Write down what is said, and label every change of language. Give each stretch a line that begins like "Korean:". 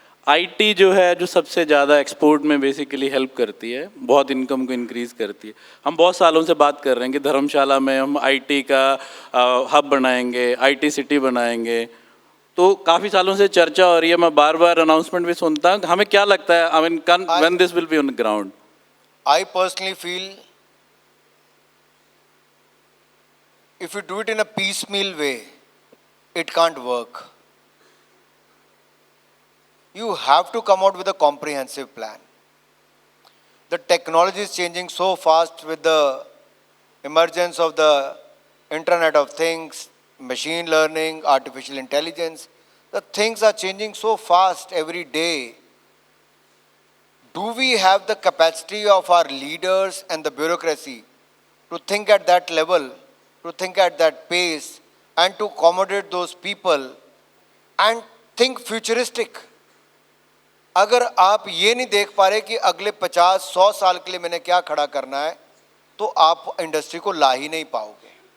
Hindi: IT जो है, जो सबसे ज़्यादा एक्सपोर्ट में बेसिकली हेल्प करती है, बहुत इनकम को इंक्रीज़ करती है। हम बहुत सालों से बात कर रहे हैं कि धर्मशाला में हम आईटी का हब बनाएंगे, आईटी सिटी बनाएंगे, तो काफ़ी सालों से चर्चा हो रही है। मैं बार बार अनाउंसमेंट भी सुनता हूँ। हमें क्या लगता है,
English: I mean when this will be on ground? I personally feel if you do it in a piecemeal way, it can't work. You have to come out with a comprehensive plan. The technology is changing so fast with the emergence of the Internet of Things, machine learning, artificial intelligence. The things are changing so fast every day. Do we have the capacity of our leaders and the bureaucracy to think at that level, to think at that pace, and to accommodate those people and think futuristic?
Hindi: अगर आप ये नहीं देख पा रहे कि अगले 50-100 साल के लिए मैंने क्या खड़ा करना है, तो आप इंडस्ट्री को ला ही नहीं पाओगे।